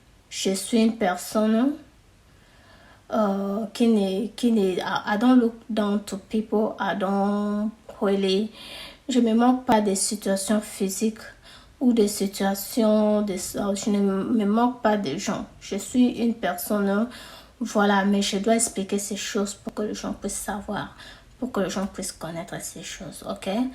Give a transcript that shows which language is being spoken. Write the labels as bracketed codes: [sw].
[fr] Je suis une personne qui n'est... [en] I don't look down to people. I don't really... [fr] Je me moque pas des situations physiques ou des situations... je ne me moque pas des gens. Je suis une personne... Voilà, mais je dois expliquer ces choses pour que les gens puissent savoir, pour que les gens puissent connaître ces choses, ok?